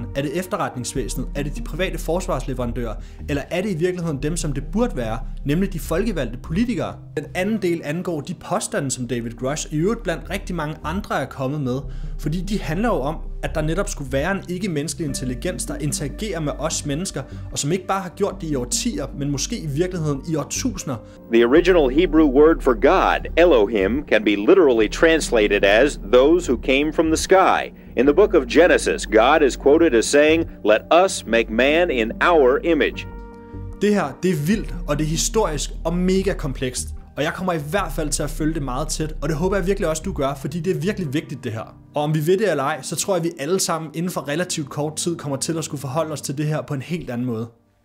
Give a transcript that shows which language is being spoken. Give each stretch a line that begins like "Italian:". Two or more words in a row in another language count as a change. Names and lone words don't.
Danish: Er det efterretningsvæsenet? Er det de private forsvarsleverandører? Eller er det i virkeligheden dem, som det burde være, nemlig de folkevalgte politikere? Den anden del angår de påstande, som David Grush i øvrigt blandt rigtig mange andre er kommet med, fordi de handler jo om, at der netop skulle være en ikke-menneskelig intelligens, der interagerer med os mennesker, og som ikke bare har gjort det i årtier, men måske i virkeligheden i årtusinder.
English: The original Hebrew word for God, Elohim, can be literally translated as those who came from the sky. In the book of Genesis, God is quoted as saying, "Let us make man in our image."
Danish: Det her, det er vildt, og det er historisk og mega komplekst. Og jeg kommer i hvert fald til at følge det meget tæt, og det håber jeg virkelig også, du gør, fordi det er virkelig vigtigt det her. Og om vi ved det eller ej, så tror jeg, at vi alle sammen inden for relativt kort tid kommer til at skulle forholde os til det her på en helt anden måde.